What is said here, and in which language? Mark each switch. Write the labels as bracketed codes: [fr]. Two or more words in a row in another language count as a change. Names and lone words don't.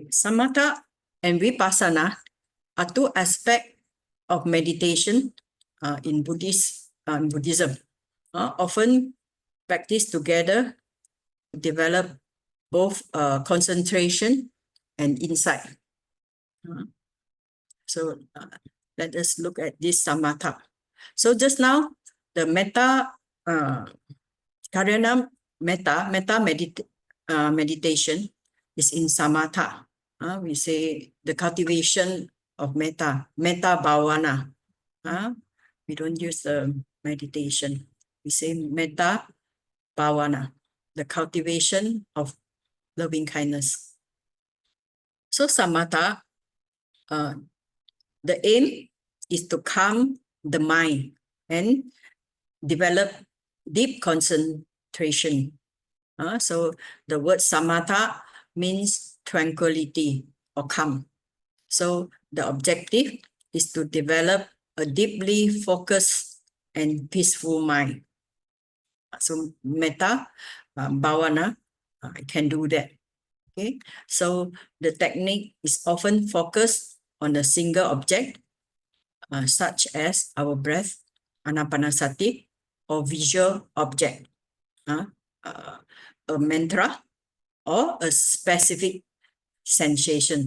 [en] Samatha and vipassana are two aspects of meditation in Buddhism, often practiced together to develop both concentration and insight. So let us look at this samatha. So just now, the metta, [pi] karana metta [en] meditation is in samatha. We say the cultivation of [pi] metta bhavana. [en] We don't use the meditation. We say [pi] metta bhavana, [en] the cultivation of loving kindness. So samatha, the aim is to calm the mind and develop deep concentration. So the word samatha means tranquility or calm. So the objective is to develop a deeply focused and peaceful mind. So [pi] metta bhavana [en] can do that. Okay, so the technique is often focused on a single object, such as our breath, anapanasati, or visual object, a mantra, or a specific sensation.